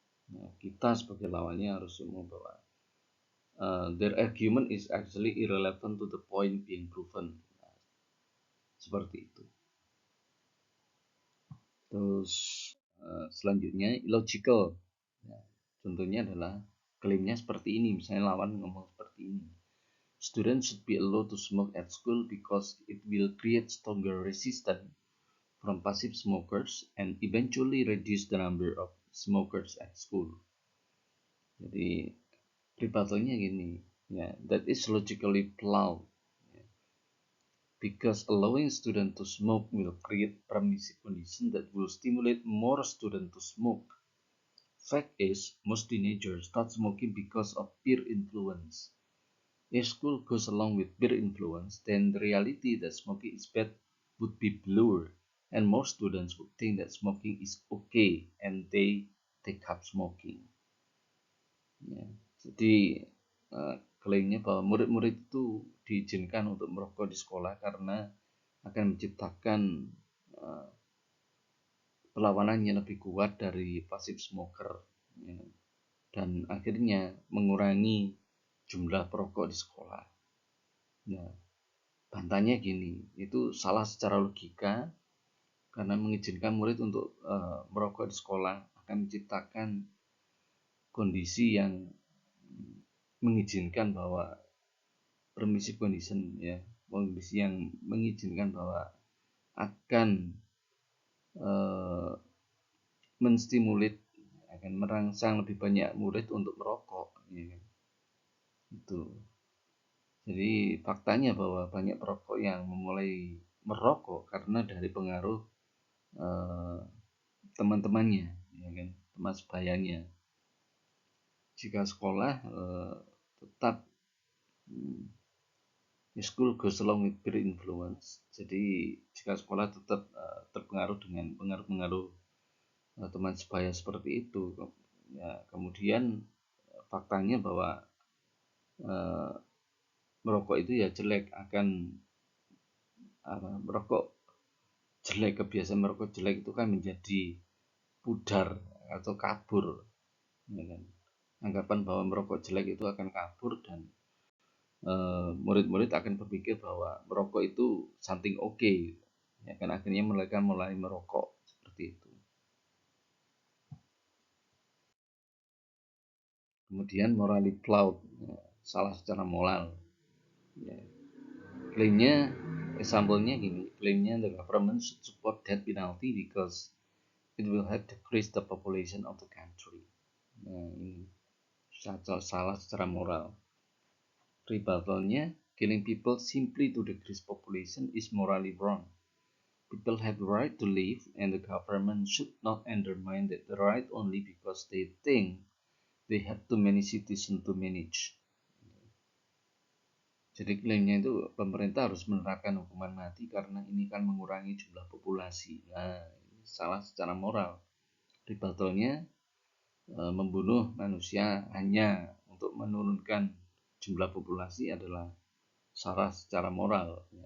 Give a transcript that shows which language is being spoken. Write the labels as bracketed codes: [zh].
[id] Nah, kita sebagai lawannya harus membawa [en] their argument is actually irrelevant to the point being proven. [id] Nah, seperti itu. Terus selanjutnya illogical. Nah, contohnya adalah klaimnya seperti ini, misalnya lawan ngomong seperti ini. [en] Students should be allowed to smoke at school because it will create stronger resistance from passive smokers and eventually reduce the number of smokers at school. [id] Jadi rebuttalnya gini, ya, [en] that is logically flawed. Because allowing students to smoke will create permissive conditions that will stimulate more students to smoke. Fact is, most teenagers start smoking because of peer influence. If school goes along with peer influence, then the reality that smoking is bad would be blurred, and most students would think that smoking is okay, and they take up smoking. [id] Ya, jadi klaimnya bahwa murid-murid itu diizinkan untuk merokok di sekolah karena akan menciptakan perlawanan yang lebih kuat dari passive smoker, ya, dan akhirnya mengurangi jumlah perokok di sekolah. Nah, bantahnya gini, itu salah secara logika karena mengizinkan murid untuk merokok di sekolah akan menciptakan kondisi yang mengizinkan bahwa permissive condition, ya, kondisi yang mengizinkan bahwa akan menstimulit, akan merangsang lebih banyak murid untuk merokok, ya. Itu. Jadi faktanya bahwa banyak perokok yang memulai merokok karena dari pengaruh teman-temannya, ya kan, teman sebayanya. Jika sekolah tetap [en] school goes along with peer influence. [id] Jadi jika sekolah tetap terpengaruh dengan pengaruh-pengaruh teman sebaya seperti itu, ya, kemudian faktanya bahwa merokok itu ya jelek, akan merokok jelek, kebiasaan merokok jelek itu kan menjadi pudar atau kabur, ya kan? Anggapan bahwa merokok jelek itu akan kabur dan murid-murid akan berpikir bahwa merokok itu [en] something okay, [id] ya kan, akhirnya mereka mulai merokok seperti itu. Kemudian morally flawed, ya, salah secara moral, ya. Klaimnya, example-nya gini, klaimnya [en] the government should support death penalty because it will help decrease the population of the country. [id] Nah, ini salah secara moral. Rebuttalnya, [en] Killing people simply to decrease population is morally wrong. People have the right to live, and the government should not undermine that right only because they think they have too many citizens to manage. [id] Jadi klaimnya itu pemerintah harus menerapkan hukuman mati karena ini kan mengurangi jumlah populasi. Nah, ini salah secara moral. Rebuttalnya membunuh manusia hanya untuk menurunkan jumlah populasi adalah salah secara moral.